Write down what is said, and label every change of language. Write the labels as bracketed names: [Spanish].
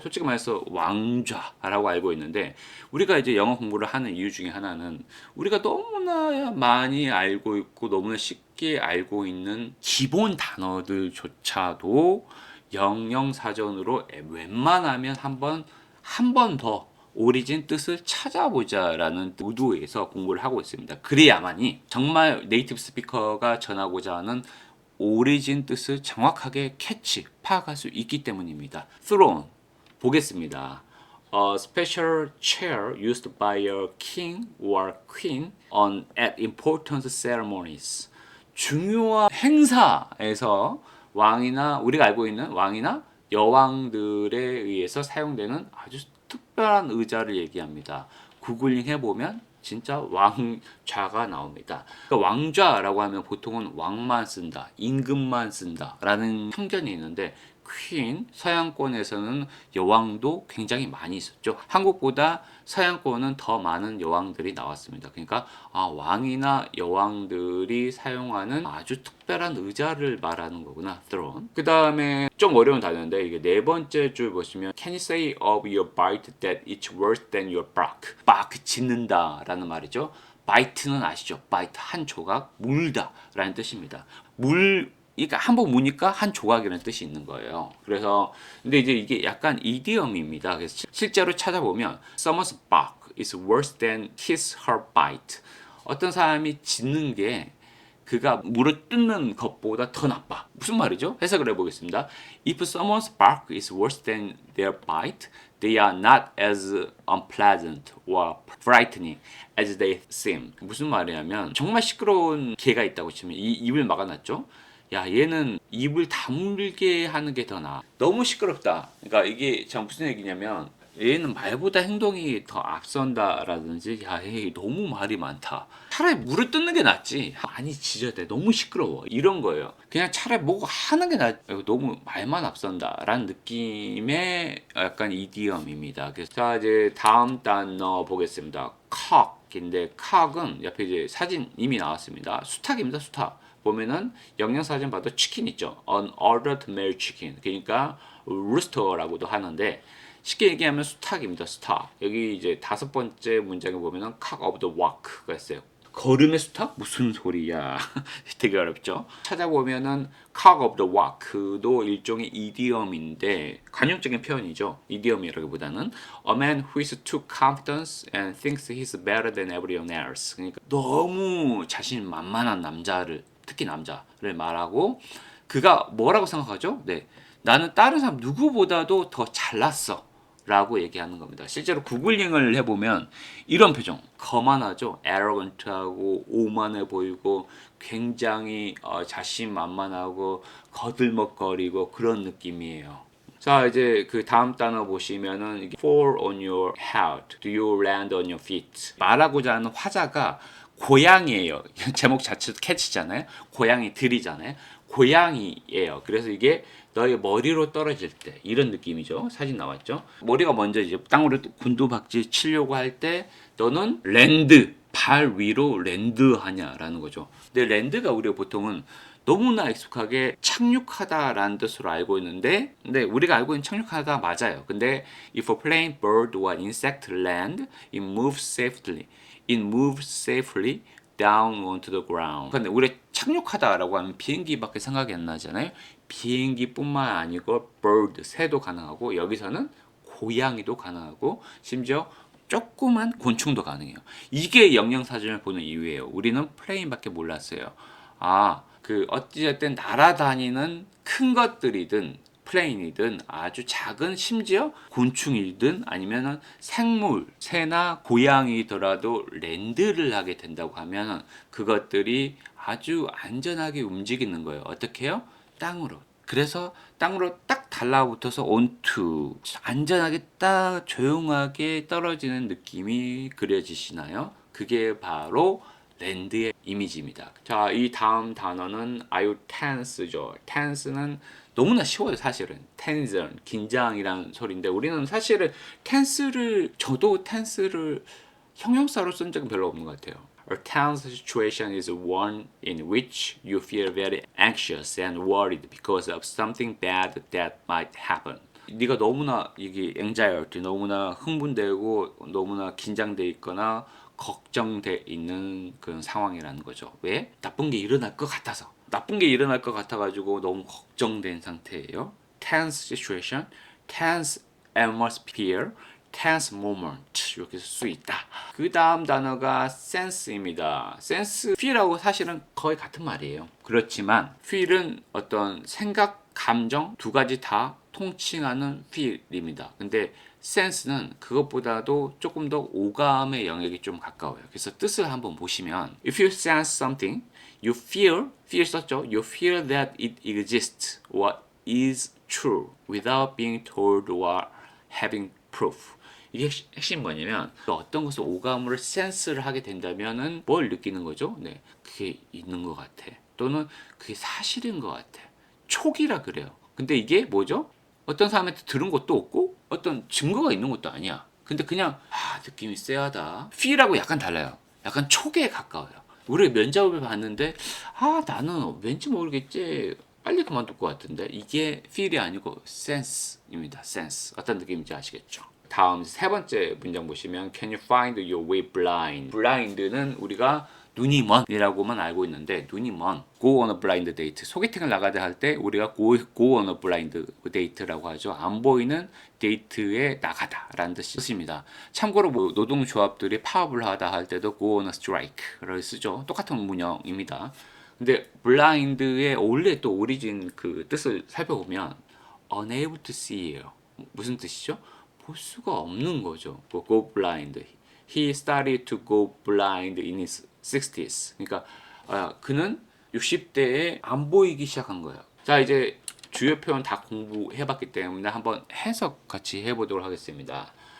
[Korean] 솔직히 말해서 왕좌라고 알고 있는데 우리가 이제 영어 공부를 하는 이유 중에 하나는 우리가 너무나 많이 알고 있고 너무나 쉽게 알고 있는 기본 단어들조차도 영영사전으로 웬만하면 한 번 더 오리진 뜻을 찾아보자라는 의도에서 공부를 하고 있습니다. 그래야만이 정말 네이티브 스피커가 전하고자 하는 오리진 뜻을 정확하게 파악할 수 있기 때문입니다. throne 보겠습니다. [English] A special chair used by a king or queen at important ceremonies. [Korean] 중요한 행사에서 왕이나 우리가 알고 있는 왕이나 여왕들에 의해서 사용되는 아주 특별한 의자를 얘기합니다. 구글링 해보면 진짜 왕좌가 나옵니다. 그러니까 왕좌라고 하면 보통은 왕만 쓴다, 임금만 쓴다라는 편견이 있는데 퀸, 서양권에서는 여왕도 굉장히 많이 있었죠. 한국보다 서양권은 더 많은 여왕들이 나왔습니다. 그러니까 왕이나 여왕들이 사용하는 아주 특별한 의자를 말하는 거구나. [English] throne. [Korean] 그 다음에 좀 어려운 단어인데 이게 네 번째 줄 보시면 [English] Can you say of your bite that it's worse than your bark? [Korean] bark 짖는다 라는 말이죠. bite는 아시죠? bite 한 조각, 물다 라는 뜻입니다. 그러니까 한번 무니까 한 조각이라는 뜻이 있는 거예요. 그래서 근데 이제 이게 약간 이디엄입니다. 그래서 실제로 찾아보면 [English] someone's bark is worse than his her bite. [Korean] 어떤 사람이 짖는 게 그가 물을 뜯는 것보다 더 나빠. 무슨 말이죠? 해석을 해보겠습니다. [English] If someone's bark is worse than their bite, they are not as unpleasant or frightening as they seem. [Korean] 무슨 말이냐면 정말 시끄러운 개가 있다고 치면 이 입을 막아놨죠. 야, 얘는 입을 다물게 하는 게 더 나아. 너무 시끄럽다. 그러니까 이게 참 무슨 얘기냐면 얘는 말보다 행동이 더 앞선다라든지 야, 얘 너무 말이 많다. 차라리 물을 뜯는 게 낫지. 많이 짖어대. 너무 시끄러워. 이런 거예요. 그냥 차라리 뭐가 하는 게 낫. 너무 말만 앞선다라는 느낌의 약간 이디엄입니다. 그래서 자, 이제 다음 단어 보겠습니다. cock인데 cock은 옆에 이제 사진 이미 나왔습니다. 수탉입니다. 수탉. 보면은 영양사진 봐도 치킨 있죠. [English] An adult male chicken. [Korean] 그러니까 rooster라고도 하는데 쉽게 얘기하면 수탉입니다. 수탉. 여기 이제 다섯 번째 문장에 보면은 [English] cock of the walk [Korean] 가 있어요. 걸음의 수탉? 무슨 소리야. 되게 어렵죠. 찾아보면은 [English] cock of the walk [Korean] 도 일종의 이디엄인데 관용적인 표현이죠. 이디엄이라기보다는 [English] a man who is too confident and thinks he's better than everyone else. [Korean] 그러니까 너무 자신만만한 남자를 특히 남자를 말하고 그가 뭐라고 생각하죠? 네, 나는 다른 사람 누구보다도 더 잘났어 라고 얘기하는 겁니다. 실제로 구글링을 해보면 이런 표정 거만하죠. arrogant하고 오만해 보이고 굉장히 자신만만하고 거들먹거리고 그런 느낌이에요. 자, 이제 그 다음 단어 보시면은 [English] fall on your head, do you land on your feet [Korean] 말하고자 하는 화자가 고양이에요. 제목 자체도 캐치잖아요. 고양이들이잖아요. 고양이에요. 그래서 이게 너의 머리로 떨어질 때 이런 느낌이죠. 사진 나왔죠. 머리가 먼저 이제 땅으로 곤두박질 치려고 할 때 너는 랜드 발 위로 랜드하냐라는 거죠. 근데 랜드가 우리가 보통은 너무나 익숙하게 착륙하다라는 뜻으로 알고 있는데 근데 우리가 알고 있는 착륙하다 맞아요. 근데 [English] if a plane, bird or insect land, it moves safely. It moves safely down onto the ground. [Korean] 근데 우리 착륙하다라고 하면 비행기밖에 생각이 안 나잖아요. 비행기뿐만 아니고 bird, 새도 가능하고 여기서는 고양이도 가능하고 심지어 조그만 곤충도 가능해요. 이게 영양사진을 보는 이유예요. 우리는 플레인밖에 몰랐어요. 그 어찌됐든 날아다니는 큰 것들이든 플레인이든 아주 작은 심지어 곤충이든 아니면은 생물, 새나 고양이더라도 랜드를 하게 된다고 하면 그것들이 아주 안전하게 움직이는 거예요. 어떻게 해요? 땅으로. 그래서 땅으로 딱 달라붙어서 onto 안전하게 딱 조용하게 떨어지는 느낌이 그려지시나요? 그게 바로 랜드의 이미지입니다. 자, 이 다음 단어는 [English] are you tense [Korean] 죠. tense는 너무나 쉬워요, 사실은. tension, 긴장이라는 소리인데 우리는 사실은 저도 tense를 형용사로 쓴 적은 별로 없는 것 같아요. [English] A tense situation is one in which you feel very anxious and worried because of something bad that might happen. [Korean] 네가 너무나 이게 anxiety, 너무나 흥분되고 너무나 긴장돼 있거나 걱정돼 있는 그런 상황이라는 거죠. 왜? 나쁜 게 일어날 것 같아서. 나쁜 게 일어날 것 같아가지고 너무 걱정된 상태예요. [English] tense situation, tense atmosphere, tense moment [Korean] 이렇게 쓸 수 있다. 그 다음 단어가 sense입니다. sense, feel하고 사실은 거의 같은 말이에요. 그렇지만 feel은 어떤 생각, 감정 두 가지 다 통칭하는 feel입니다. 근데 sense는 그것보다도 조금 더 오감의 영역이 좀 가까워요. 그래서 뜻을 한번 보시면 [English] if you sense something, you feel [Korean] 썼죠? [English] You feel that it exists or is true without being told or having proof. [Korean] 이게 핵심이 뭐냐면 어떤 것을 오감으로 센스를 하게 된다면은 뭘 느끼는 거죠? 네, 그게 있는 것 같아. 또는 그게 사실인 것 같아. 촉이라 그래요. 근데 이게 뭐죠? 어떤 사람한테 들은 것도 없고 어떤 증거가 있는 것도 아니야. 근데 그냥 느낌이 쎄하다. feel하고 약간 달라요. 약간 촉에 가까워요. 우리 면접을 봤는데 나는 왠지 모르겠지 빨리 그만둘 것 같은데 이게 feel이 아니고 sense입니다. [English] sense. [Korean] 어떤 느낌인지 아시겠죠? 다음 세 번째 문장 보시면 [English] Can you find your way blind? [Korean] blind는 우리가 눈이 먼이라고만 알고 있는데 눈이 먼 [English] go on a blind date [Korean] 소개팅을 나가야 할 때 우리가 go on a blind date라고 하죠. 안 보이는 데이트에 나가다라는 뜻입니다. 참고로 뭐 노동조합들이 파업을 하다 할 때도 [English] go on a strike [Korean] 를 쓰죠. 똑같은 문형입니다. 근데 blind의 원래 또 오리진 그 뜻을 살펴보면 [English] unable to see [Korean] 예요. 무슨 뜻이죠? 볼 수가 없는 거죠. [English] go blind. He started to go blind in his 60s. [Korean] 그러니까 그는 60대에 안 보이기 시작한 거예요. 자, 이제 주요 표현 다 공부해봤기 때문에 한번 해석 같이 해보도록 하겠습니다.